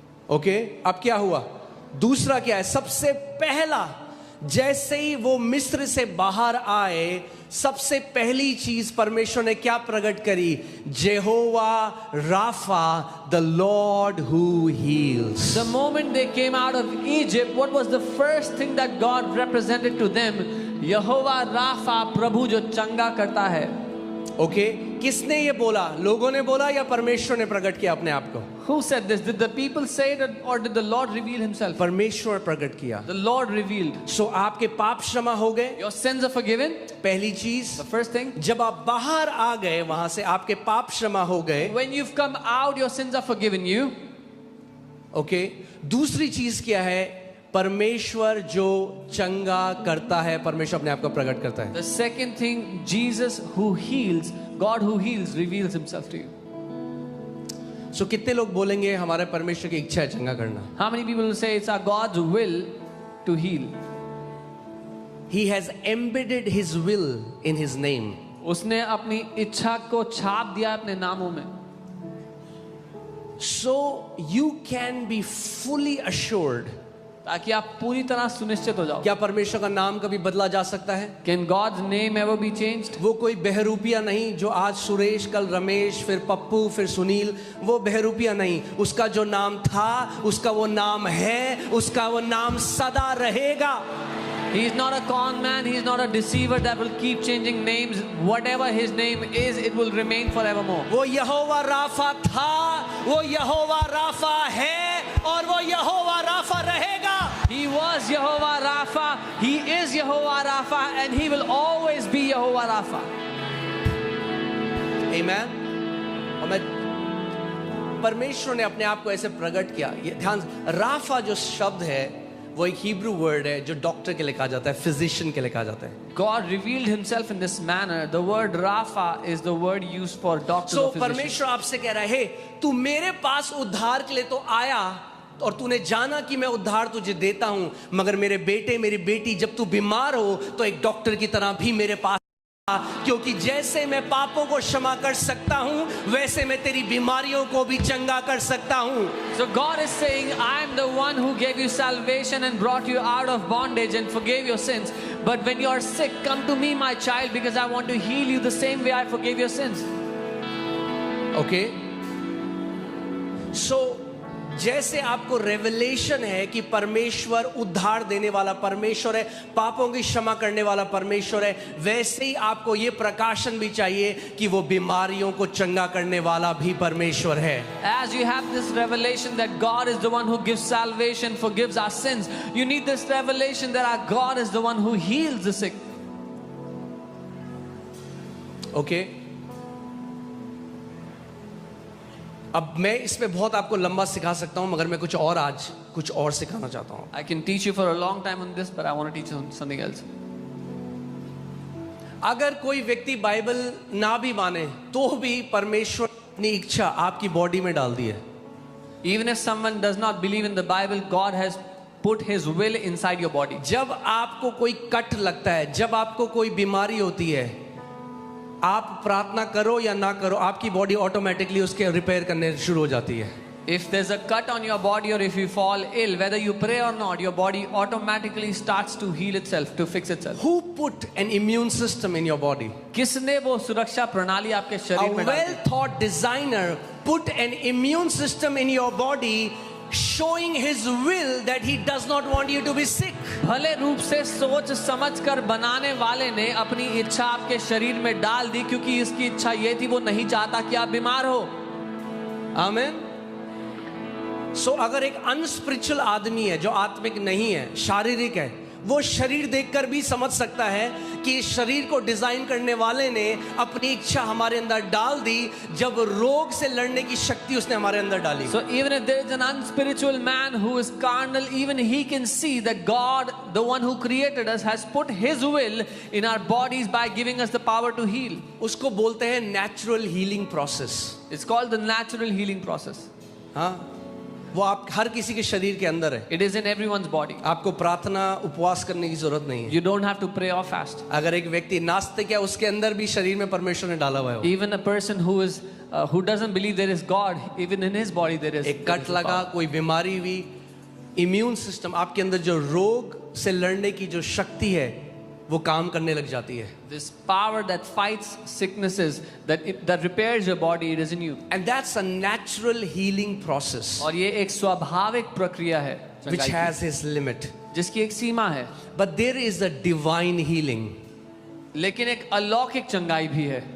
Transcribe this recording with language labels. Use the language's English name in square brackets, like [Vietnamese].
[Hindi] Okay, अब क्या हुआ? दूसरा क्या है? सबसे पहला, जैसे ही वो मिस्र से बाहर आए, सबसे पहली चीज परमेश्वर ने क्या प्रकट करी? [English] Jehovah Rapha, the Lord who heals. The moment they came out of Egypt, what was the first thing that God represented to them? [Hindi] Jehovah Rafa, प्रभु जो चंगा करता है. ओके, किसने ये बोला? लोगों ने बोला या परमेश्वर ने प्रकट किया अपने आप को? [English] Who said this? Did the people say it, or did the Lord reveal himself? [Hindi] परमेश्वर प्रकट किया. [English] The Lord revealed. [Hindi] सो आपके पाप क्षमा हो गए. [English] Your sins are forgiven. [Hindi] पहली चीज. [English] The first thing. [Hindi] जब आप बाहर आ गए वहां से, आपके पाप क्षमा हो गए. [English] When you've come out, your sins are forgiven you. [Hindi] Okay, दूसरी चीज क्या है? परमेश्वर जो चंगा करता है, परमेश्वर अपने आप को प्रकट करता है. [English] The second thing, Jesus who heals, God who heals reveals himself to you. [Hindi] सो कितने लोग बोलेंगे हमारे परमेश्वर की इच्छा है चंगा करना? [English] How many people will say it's our God's will to heal? He has embedded his will in his name. [Hindi] उसने अपनी इच्छा को छाप दिया अपने नामों में. [English] So you can be fully assured. [Hindi] ताकि आप पूरी तरह सुनिश्चित हो जाओ. क्या परमेश्वर का नाम कभी बदला जा सकता है? [English] Can God's name ever be changed? [Hindi] वो कोई बहरूपिया नहीं जो आज सुरेश, कल रमेश, फिर पप्पू, फिर सुनील. वो बहरूपिया नहीं. उसका जो नाम था, उसका वो नाम है, उसका वो नाम सदा रहेगा. [English] He is not a con man, he is not a deceiver that will keep changing names. Whatever his name is, it will remain forevermore. [Hindi] वो यहोवा राफा था, वो यहोवा राफा है, और वो यहोवा राफा रहेगा. [English] He was Jehovah Rapha, he is Jehovah Rapha, and he will always be Jehovah Rapha. Amen. [Hindi] और मैं परमेश्वर ने अपने आप को ऐसे प्रकट किया. ये ध्यान, राफा जो शब्द है वो एक हिब्रू वर्ड है जो डॉक्टर के लिए कहा जाता है, फिजिशियन के लिए कहा जाता है. [English] God revealed himself in this manner. The word Rapha is the word used for doctor or physician. [Hindi] परमेश्वर आपसे कह रहा है, हे तू मेरे पास उद्धार के लिए तो आया और तूने जाना कि मैं उद्धार तुझे देता हूं, मगर मेरे बेटे, मेरी बेटी, जब तू बीमार हो तो एक डॉक्टर की तरह भी मेरे पास, क्योंकि जैसे मैं पापों को क्षमा कर सकता हूं वैसे मैं तेरी बीमारियों को भी चंगा कर सकता हूं. [English] So God is saying, I am the one who gave you salvation and brought you out of bondage and forgave your sins. But when you are sick, come to me, my child, because I want to heal you the same way I forgave your sins. Okay? [Hindi] So जैसे आपको revelation है कि परमेश्वर उद्धार देने वाला परमेश्वर है, पापों की क्षमा करने वाला परमेश्वर है, वैसे ही आपको ये प्रकाशन भी चाहिए कि वो बीमारियों को चंगा करने वाला भी परमेश्वर है. [English] As you have this revelation that God is the one who gives salvation, forgives our sins, you need this revelation that our God is the one who heals the sick. Okay? [Hindi] अब मैं इसमें बहुत आपको लंबा सिखा सकता हूं, मगर मैं कुछ और सिखाना चाहता हूं. [English] I can teach you for a long time on this, but I want to teach you something else. [Hindi] अगर कोई व्यक्ति बाइबल ना भी माने तो भी परमेश्वर अपनी इच्छा आपकी बॉडी में डाल दी है. [English] Even if someone does not believe in the Bible, God has put his will inside your body. [Hindi] जब आपको कोई कट लगता है, जब आपको कोई बीमारी होती है, आप प्रार्थना करो या ना करो, आपकी बॉडी ऑटोमेटिकली उसके रिपेयर करने शुरू हो जाती है. [English] If there's a cut on your body or if you fall ill, whether you pray or not, your body automatically starts to heal itself, to fix itself. Who put an immune system in your body? [Hindi] किसने वो सुरक्षा प्रणाली आपके [English] A [Hindi] शरीर में डाली? [English] well-thought designer put an immune system in your body, showing his will that he does not want you to be sick. [Hindi] भले रूप से सोच समझ कर बनाने वाले ने अपनी इच्छा आपके शरीर में डाल दी, क्योंकि इसकी इच्छा ये थी, वो नहीं चाहता कि आप बीमार हो. आमीन. सो अगर एक अनस्पिरिचुअल आदमी है जो आत्मिक नहीं है, शारीरिक है, वो शरीर देखकर भी समझ सकता है कि इस शरीर को डिजाइन करने वाले ने अपनी इच्छा हमारे अंदर डाल दी, जब रोग से लड़ने की शक्ति उसने हमारे अंदर डाली. [English] So even if there is an unspiritual man who is carnal, even he can see that God, the one who created us, has put his will in our bodies by giving us the power to heal. [Hindi] उसको बोलते हैं [English] Natural healing process. It's called the natural healing process. [Hindi] हाँ, वो आप हर किसी के शरीर के अंदर है. [English] It is in everyone's body. [Hindi] आपको प्रार्थना उपवास करने की जरूरत नहीं है. [English] You don't have to pray or fast. [Hindi] अगर एक व्यक्ति नास्तिक है, उसके अंदर भी शरीर में परमेश्वर ने डाला हुआ है. [English] Even a person who doesn't believe there is God, even in his body there is. [Hindi] एक कट लगा, कोई बीमारी हुई, इम्यून सिस्टम आपके अंदर जो रोग से लड़ने की जो शक्ति है वो काम करने लग जाती है. [English] This power that fights sicknesses, that repairs your body, it is in you. And that's a natural healing process [Hindi] और ये एक स्वाभाविक प्रक्रिया है [English] which [Hindi] चंगाई की, [English] has its limit. [Hindi] जिसकी एक सीमा है. [English] But there is a divine healing. [Hindi] लेकिन एक अलौकिक चंगाई भी है.